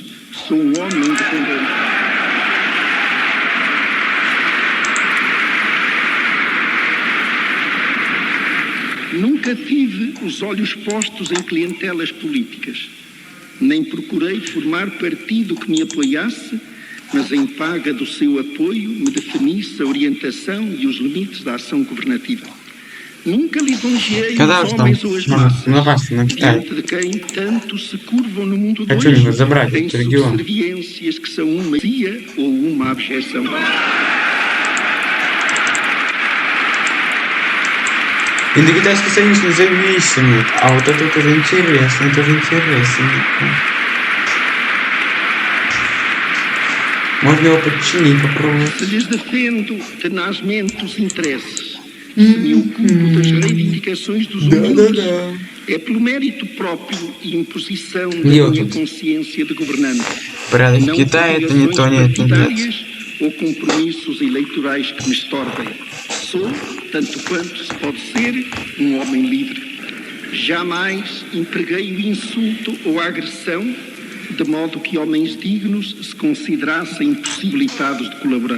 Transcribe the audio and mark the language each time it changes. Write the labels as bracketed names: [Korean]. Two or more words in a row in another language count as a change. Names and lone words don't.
[Portuguese] Sou um homem independente. Nunca tive os olhos postos em clientelas políticas, nem procurei formar partido que me apoiasse, mas em paga do seu apoio me definisse a orientação e os limites da ação governativa. Nunca lisonjeei os homens ou as massas, diante de quem tanto se curvam no mundo de hoje, em subserviências que são uma heresia ou uma abjeção. [Russian] Индокитайский союз независимый, а вот это тоже интересно, Можно его подчинить, попробовать. [Portuguese] Se lhes defendo tenazmente os interesses, se me ocupo das reivindicações dos humildes, é pelo mérito próprio e imposição da minha consciência de governante. [Russian] Порядок в Китае это не то, нет. [Portuguese] Ou compromissos eleitorais que me estorbem. Sou, tanto quanto se pode ser, um homem livre. Jamais empreguei o insulto ou a agressão, de modo que homens dignos se considerassem impossibilitados de colaborar.